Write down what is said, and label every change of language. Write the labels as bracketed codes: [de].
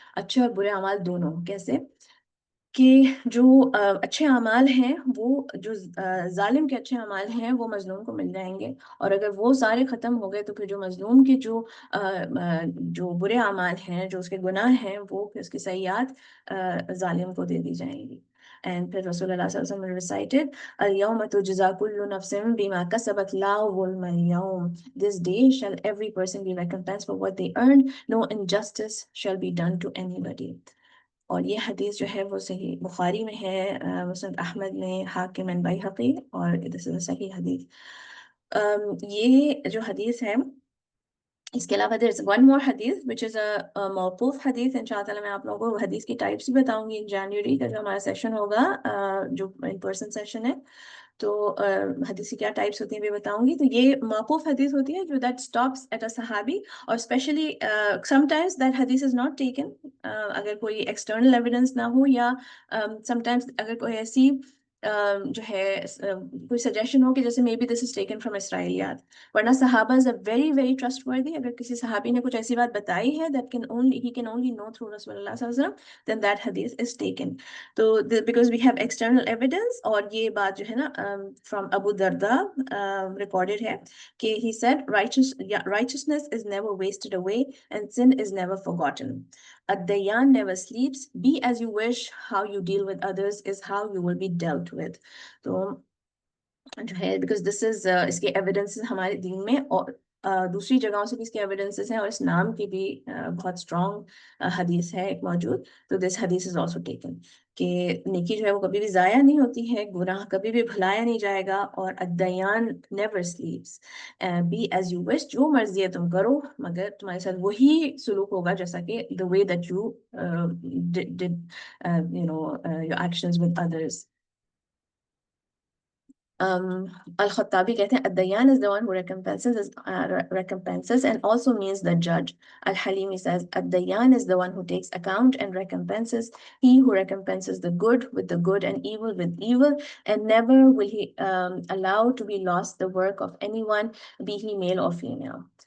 [ur] اچھے اور برے اعمال دونوں. کیسے کہ جو اچھے اعمال ہیں وہ جو ظالم کے اچھے اعمال ہیں وہ مظلوم کو مل جائیں گے, اور اگر وہ سارے ختم ہو گئے تو پھر جو مظلوم کے جو برے اعمال ہیں, جو اس کے گناہ ہیں, وہ پھر اس کی سیئات ظالم کو دے دی جائیں گی. [en] And پھر رسول اللہ صلی اللہ علیہ وسلم recited [ar] اليوم تجزا كل نفس بما كسبت لا ظلم اليوم, [en] this day shall every person be recompensed for what they earned, no injustice shall be done to anybody. [ur] اور یہ حدیث جو ہے وہ صحیح بخاری میں ہے, مسند احمد میں, حاکم and بیہقی, اور [en] this is a [ur] صحیح حدیث. یہ جو حدیث ہے اس کے علاوہ [en] there's one more [ur] حدیث [en] which is a [ur] موقوف حدیث. انشاءاللہ تعالیٰ میں آپ لوگوں کو حدیث کی ٹائپس بھی بتاؤں گی جنوری کا جو ہمارا سیشن ہوگا, جو ان پرسن سیشن ہے, تو حدیث کی کیا ٹائپس ہوتی ہیں بھی بتاؤں گی. تو یہ موقوف حدیث ہوتی ہے جو [en] that stops at a [ur] صحابی, اور [en] especially sometimes that حدیث is not taken, [ur] اگر کوئی ایکسٹرنل ایویڈنس نہ ہو, یا [en] sometimes [ur] اگر کوئی ایسی جو ہے کوئی سجیشن ہو کہ جیسے [en] maybe this is taken from [ur] اسرائیلیات, ورنہ صحابہ [en] Is a very very trustworthy. [ur] اگر کسی صحابی نے کچھ ایسی بات بتائی ہے [en] that he can only know through رسول اللہ صلی اللہ علیہ وسلم, then that hadith is taken. تو because we have external evidence, [ur] اور یہ بات جو ہے نا [en] from ابو دردا recorded ہے کہ he said righteousness is never wasted away and sin is never forgotten. A Dayan never sleeps. Be as you wish. How you deal with others is how you will be dealt with. [ur] تو جو ہے [en] because this is [ur] اس کے evidences ہمارے دین میں اور دوسری جگہوں سے بھی اس کے ایویڈنسز ہیں, اور اس نام کی بھی بہت اسٹرانگ حدیث ہے ایک موجود. تو [en] this حدیث is also taken [ur] کہ نیکی جو ہے وہ کبھی بھی ضائع نہیں ہوتی ہے, گناہ کبھی بھی بھلایا نہیں جائے گا, اور الدیان [en] Never sleeps. Be as you wish, [ur] جو مرضی ہے تم کرو, مگر تمہارے ساتھ وہی سلوک ہوگا جیسا کہ [en] the way that you did your actions with others. Al-Khattabi [ur] کہتے ہیں [en] الدیان is the one who recompenses and also means the judge. Al-Halimi says الدیان is the one who takes account and recompenses, he who recompenses the good with the good and evil with evil, and never will he allow to be lost the work of anyone, be he male or female.